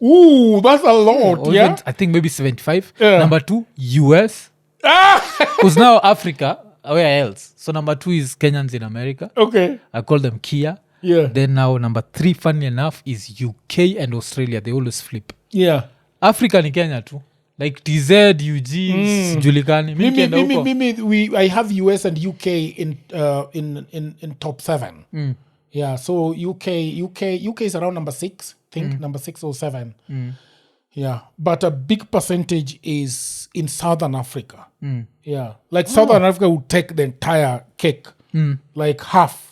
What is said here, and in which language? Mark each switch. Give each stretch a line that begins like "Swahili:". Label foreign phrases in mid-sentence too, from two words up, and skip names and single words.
English: Ooh, that's a lot. Or Yeah. even, I think maybe 75. Yeah. Number 2, US. Because now Africa, where else? So number 2 is Kenyans in America. Okay. I call them Kia. Yeah. Then now number 3, funny enough, is UK and Australia. They always flip. Yeah.
Swahili: Africa ni Kenya too. Like TZ, UG, sijulikani. Mi nikienda huko.
English: I have US and UK in top 7. Yeah, so UK is around number 6, I think number 6 or 7. Yeah, but a big percentage is in Southern Africa. Yeah, like Southern Africa would take the entire cake, like half.